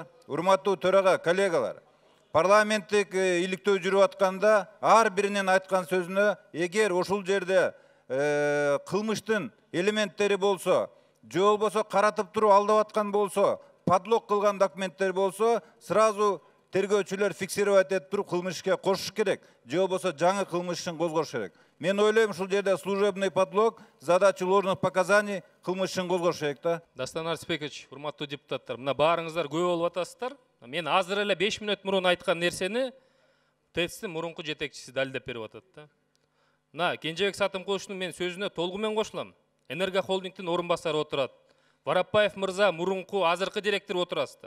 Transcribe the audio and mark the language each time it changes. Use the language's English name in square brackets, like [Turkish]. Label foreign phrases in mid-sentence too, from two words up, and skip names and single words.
[Kyrgyz] Урматтуу төрага, коллегалар. Парламенттик иликтөө жүрүп атканда ар биринин айткан сөзүнө эгер ошол жерде кылмыштын элементтери болсо, же болбосо каратып туруп алдап аткан болсо, подлог кылган документтер болсо, сразу тергөөчүлөр фиксировать этип туруп кылмышка кошуш керек, же болбосо жаңы кылмыш ишин козгош керек. Мен ойлойм, ушул жерде [Russian] служебный подлог, задача ложных показаний [Kyrgyz] кылмыш ишин козгош керек да. Дастан Арсбекович, урматтуу депутаттар, мына баарыңыздар күбө болуп атасыздар. Мен азыр эле 5 мүнөт мурун айткан нерсени ТЭЦтин мурунку жетекчиси далилдеп берип атат да. Мына Кенжебек Сатымкуловичтун мен сөзүнө толугу менен кошулам. Энерго холдингдин орун басары отурат. Варапаев мырза мурунку азыркы директор отурасыздар.